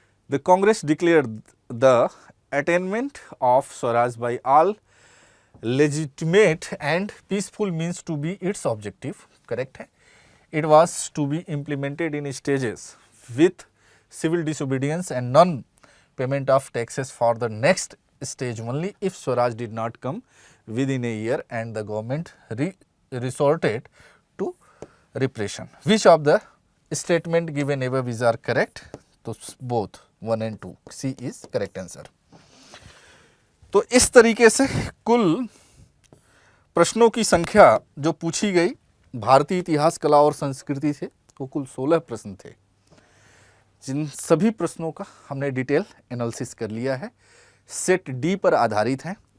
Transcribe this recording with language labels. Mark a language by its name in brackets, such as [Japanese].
[English] The Congress declared the attainment of swaraj by all legitimate and peaceful means to be its objective. Correct है। It was to be implemented in stages with civil disobedience and non payment of taxes for the next stage only if Swaraj did not come within a year and the government resorted to repression. Which of the statement given above is are correct? तो both 1 and 2, C is correct answer. [Hindi] तो इस तरीके से कुल प्रश्नों की संख्या जो पूछी गई भारतीय इतिहास, कला और संस्कृति से, वो कुल 16 प्रश्न थे, जिन सभी प्रश्नों का हमने डिटेल एनालिसिस कर लिया है, सेट डी पर आधारित हैं।